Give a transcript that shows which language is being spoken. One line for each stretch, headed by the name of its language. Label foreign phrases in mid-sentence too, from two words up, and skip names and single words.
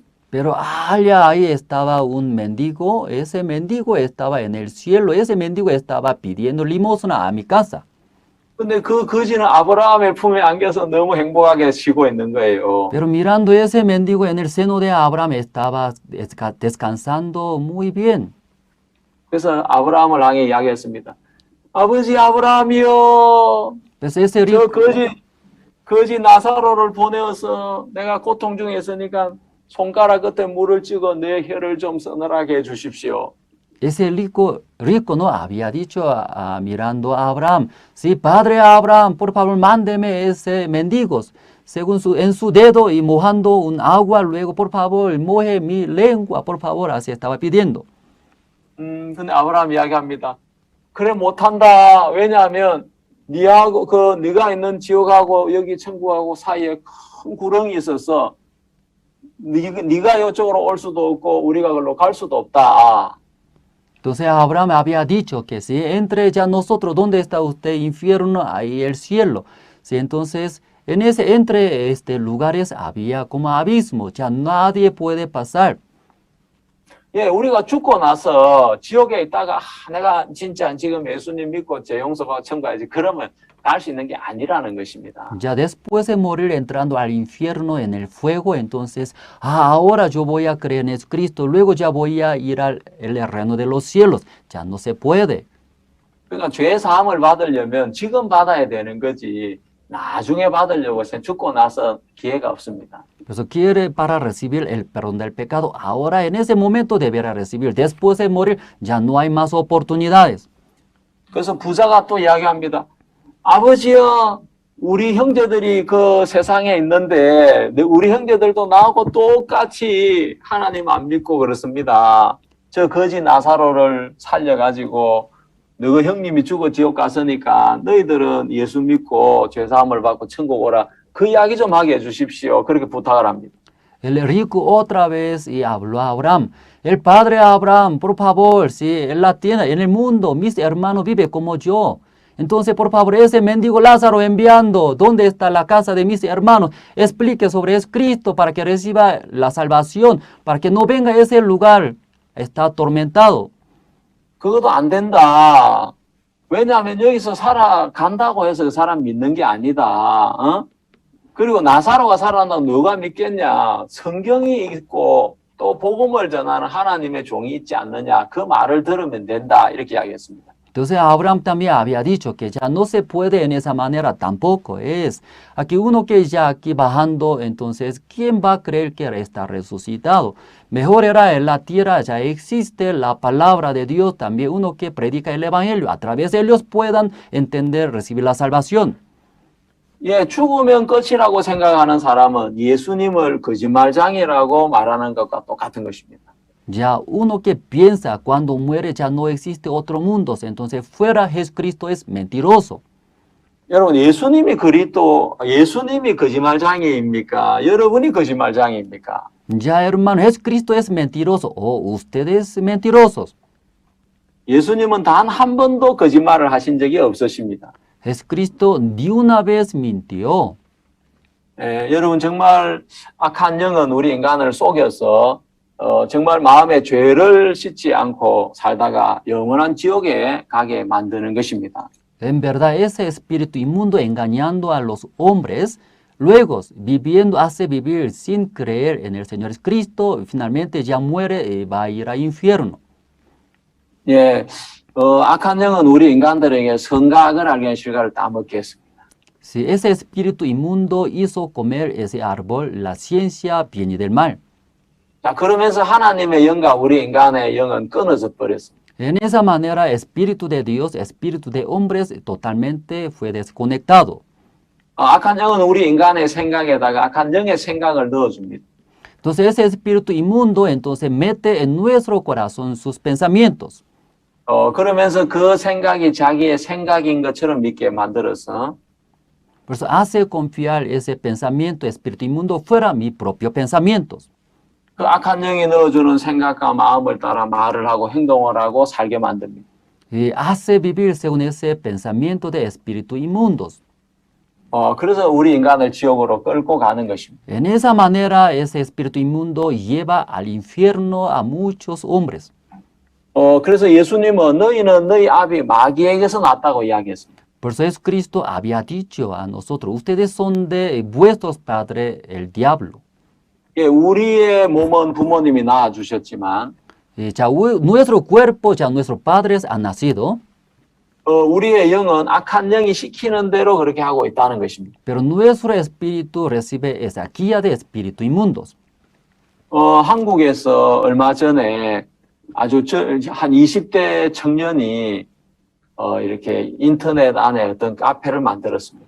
Spanish: Pero allá ahí estaba un mendigo, ese mendigo estaba en el cielo, ese mendigo estaba pidiendo limosna a mi casa.
Korean: 근데 그 거지는 아브라함의 품에 안겨서 너무 행복하게 쉬고 있는 거예요.
Spanish: Pero mirando ese mendigo en el seno de Abraham estaba descansando muy bien.
Korean: 그래서 아브라함을 향해 이야기했습니다. 아버지 아브라함이요.
Spanish: Pues ese rico,
Korean: 저 거지 나사로를 보내어서 내가 고통 중에 있으니까 손가락 끝에 물을 찍어 내 혀를 좀 서늘하게 해 주십시오.
Spanish: ese rico no había dicho mirando a Abraham, sí, padre Abraham, por favor, mándeme ese mendigos, en su dedo y mojando un agua, luego, por favor, moje mi lengua, por favor, así estaba pidiendo.
Korean: 근데 아브라함 이야기합니다. 그래 못한다. 왜냐하면 네가 있는 지옥하고 여기 천국하고 사이에 큰 구렁이 있어서 네가 이쪽으로 올 수도 없고 우리가 그걸로 갈 수도 없다.
Spanish: Entonces Abraham había dicho que si entre ya nosotros, ¿dónde está usted? Infierno, ahí el cielo. Sí, entonces entre lugares había como abismo, ya nadie puede pasar.
Korean: 예, 우리가 죽고 나서 지옥에 있다가 내가 진짜 지금 예수님 믿고 죄 용서받고 천국 가야지 그러면 갈 수 있는 게 아니라는 것입니다.
Spanish: Ya después de morir entrando al infierno en el fuego, entonces, ahora yo voy a creer en Jesucristo, luego ya voy a ir al reino de los cielos. Ya no se puede.
Korean: 그러니까 죄 사함을 받으려면 지금 받아야 되는 거지 나중에 받으려고 죽고 나서 기회가 없습니다.
Spanish: Eso quiere para recibir el perdón del pecado. Ahora en ese momento deberá recibir. Después de morir ya no hay más oportunidades.
Korean: 그래서 부자가 또 이야기합니다. 아버지여, 우리 형제들이 그 세상에 있는데 우리 형제들도 나하고 똑같이 하나님 안 믿고 그렇습니다. 저 거지 나사로를 살려가지고 너희 형님이 죽어 지옥 갔으니까 너희들은 예수 믿고 죄사함을 받고 천국 오라. 그 이야기 좀 하게 해주십시오. 그렇게 부탁을 합니다.
Spanish: El rico otra vez y habló a Abraham. El padre Abraham, por favor, si él la tiene en el mundo, mis hermanos viven como yo. Entonces, por favor, ese mendigo Lázaro enviando, ¿dónde está la casa de mis hermanos? Explique sobre Cristo para que reciba la salvación, para que no venga a ese lugar, está atormentado.
Korean: 그것도 안 된다. 왜냐하면 여기서 살아간다고 해서 그 사람 믿는 게 아니다. 어? 그리고 나사로가 살아난다고 누가 믿겠냐. 성경이 있고 또 복음을 전하는 하나님의 종이 있지 않느냐. 그 말을 들으면 된다. 이렇게 이야기했습니다.
Spanish: Entonces Abraham también había dicho que ya no se puede en esa manera, tampoco es. Aquí uno que ya aquí bajando, entonces, ¿quién va a creer que está resucitado? Mejor era en la tierra, ya existe la palabra de Dios, también uno que predica el evangelio, a través de ellos puedan entender, recibir la salvación.
Korean: 예, 죽으면 끝이라고 생각하는 사람은 예수님을 거짓말장이라고 말하는 것과 똑같은 것입니다.
Spanish: Ya uno que piensa cuando muere ya no existe otro mundo, entonces fuera Jesucristo es mentiroso.
Korean: 여러분, 예수님이 거짓말장애입니까? 여러분이 거짓말장애입니까?
Spanish: Ya hermano, Jesucristo es mentiroso o ustedes mentirosos.
Korean: 예수님은 단 한 번도 거짓말을 하신 적이 없으십니다.
Spanish: Jesucristo ni una vez mintió.
Korean: 여러분 정말 악한 영은 우리 인간을 속여서 정말 마음의 죄를 씻지 않고 살다가 영원한 지옥에 가게 만드는 것입니다.
Spanish: En verdad, ese espíritu inmundo engañando a los hombres, luego viviendo, hace vivir sin creer en el Señor Cristo, finalmente ya muere y va a ir al infierno.
Korean: 예, 악한 영은 우리 인간들에게 선악을 알게 한 실과를 따먹게 했습니다.
Spanish: Si ese espíritu inmundo hizo comer ese árbol, la ciencia viene del mal.
Korean: 자, 그러면서 하나님의 영과 우리 인간의 영은 끊어져 버렸습니다.
Spanish: En esa manera, espíritu de Dios, espíritu de hombres, totalmente fue desconectado.
Korean: 악한 영은 우리 인간의 생각에다가 악한 영의 생각을 넣어줍니다.
Spanish: Entonces ese espíritu inmundo entonces mete en nuestro corazón sus pensamientos.
Korean: 그러면서 그 생각이 자기의 생각인 것처럼 믿게 만들어서
Spanish: Por eso hace confiar ese pensamiento, espíritu inmundo, fuera mi propio pensamientos.
Korean: 그 악한 영이 넣어주는 생각과 마음을 따라 말을 하고 행동을 하고 살게 만듭니다.
Spanish: Y hace vivir según ese pensamiento de espíritu inmundos.
Korean: 그래서 우리 인간을 지옥으로 끌고 가는 것입니다.
Spanish: En esa manera, ese espíritu inmundo lleva al infierno a muchos hombres.
Korean: 그래서 예수님은 너희는 너희 아비 마귀에게서 났다고 이야기했습니다.
Spanish: Por eso Jesucristo había dicho a nosotros, ustedes son de vuestros padres, el diablo.
Korean: 예, 우리의 몸은 부모님이 낳아주셨지만
Spanish: Ya nuestro cuerpo, ya nuestros padres han nacido,
Korean: 우리의 영은 악한 영이 시키는 대로 그렇게 하고 있다는 것입니다.
Spanish: pero nuestro espíritu recibe esa guía de espíritu inmundos.
Korean: 한국에서 얼마 전에 아주 한 20대 청년이 이렇게 인터넷 안에 어떤 카페를 만들었습니다.